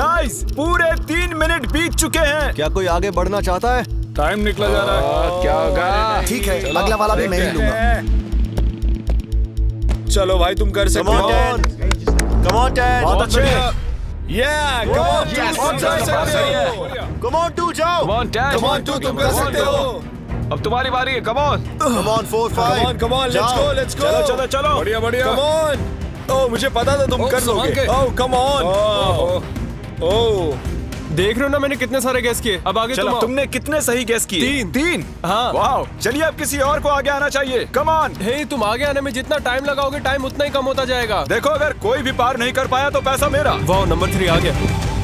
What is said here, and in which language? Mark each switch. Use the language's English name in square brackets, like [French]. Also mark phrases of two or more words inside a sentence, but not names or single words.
[Hindi] गाइस, पूरे 3 मिनट बीत चुके हैं। क्या कोई आगे बढ़ना चाहता है? टाइम निकला जा रहा है। क्या होगा? ठीक है, अगला वाला भी मैं ही लूंगा। चलो भाई, तुम कर सकते हो। [English] Come on, 10. [Hindi] बहुत अच्छे। [English] Yeah, come on, Yes, [Hindi] तुम कर सकते हो। [English] Come on, [Hindi] 2 जाओ। [English] Come on, Dad. Come on, [Hindi] तुम कर सकते हो। अब तुम्हारी बारी है। [English] Come on. Come on, 4, 5. Come on, let's go, let's go. [Hindi] चलो, चलो। बढ़िया, बढ़िया। [English] Come on. [Hindi] ओह, मुझे पता था तुम कर लोगे। ओह, [English] come on. [Hindi] ओह, देख रहे हो ना मैंने कितने सारे गैस किए। अब आगे तुम आओ। तुमने कितने सही गेस किए? 3। हाँ। वाह, चलिए अब किसी और को आगे आना चाहिए। [English] come on. [Hindi] हे, तुम आगे आने में जितना टाइम लगाओगे, टाइम उतना ही कम होता जाएगा। देखो, अगर कोई भी पार नहीं कर पाया तो पैसा मेरा। वाह, नंबर 3 आ गया।